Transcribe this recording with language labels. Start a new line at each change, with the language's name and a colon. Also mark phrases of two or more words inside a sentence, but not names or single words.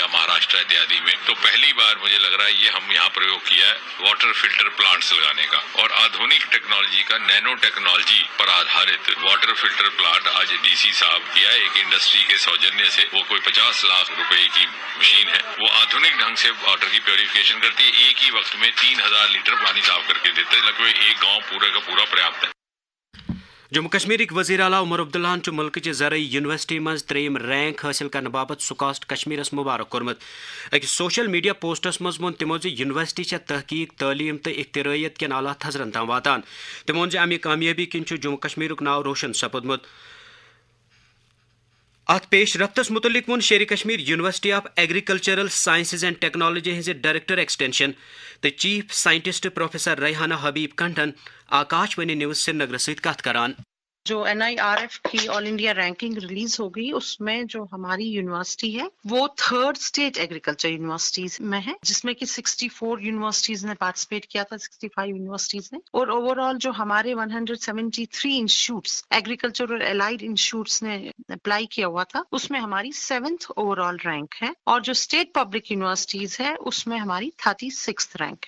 Urdu: مہاراشٹر اتیادی میں تو پہلی بار مجھے لگ رہا ہے یہ ہم یہاں پریوگ کیا ہے
English: water filter plants
Urdu: لگانے کا اور آدھونک ٹیکنالوجی کا
English: nano technology
Urdu: پر آدھارت
English: water filter plant
Urdu: آج ڈی سی صاحب کیا ہے ایک انڈسٹری کے سوجنیہ سے وہ کوئی 50 لاکھ روپے کی مشین ہے وہ آدھونک ڈھنگ سے واٹر کی پیوریفیکیشن کرتی ہے ایک ہی وقت میں 3,000 لیٹر پانی صاف کر کے دیتے ہے لگ بھگ ایک گاؤں پورے کا پورا پریاپت ہے
Kashmiri: جموں کشمیر وزیر اعلیٰ عمر عبداللہ ملک چہ زرعی یونیورسٹی مز 3یم رینک حاصل کرنے باپت سکاسٹ کشمیرس مبارک کورمت اکس سوشل میڈیا پوسٹس مز وون تمو یونیورسٹی چھ تحقیق تعلیم تو اختراعیت کن اعلیٰ تھزرن تام واتان تمو امہ کامیابی کن جموں کشمیرک ناو روشن سپودمت ات پیش رفتس متعلق ون شیر کشمیر یونیورسٹی آف ایگریکلچرل سائنسز اینڈ ٹیکنالوجی ہز
English: Director Extension
Kashmiri: تو
English: chief scientist
Kashmiri: پروفیسر ریحانہ حبیب کنٹن آکاش وانی نیوز سری نگر ست کت کران
Urdu: جو NIRF کی
English: all India ranking
Urdu: ریلیز ہو گئی، اس میں جو ہماری یونیورسٹی ہے وہ 3rd
English: state agriculture universities
Urdu: میں ہے، جس میں کہ 64 یونیورسٹیز نے پارٹیسپیٹ کیا تھا، 65 یونیورسٹیز نے، اور اوور آل جو ہمارے 173
English: institutes agriculture
Urdu: اور
English: allied institutes
Urdu: نے اپلائی کیا ہوا تھا، اس میں ہماری 7th
English: overall rank
Urdu: ہے، اور جو
English: state public universities
Urdu: ہے اس میں ہماری 36th رینک ہے۔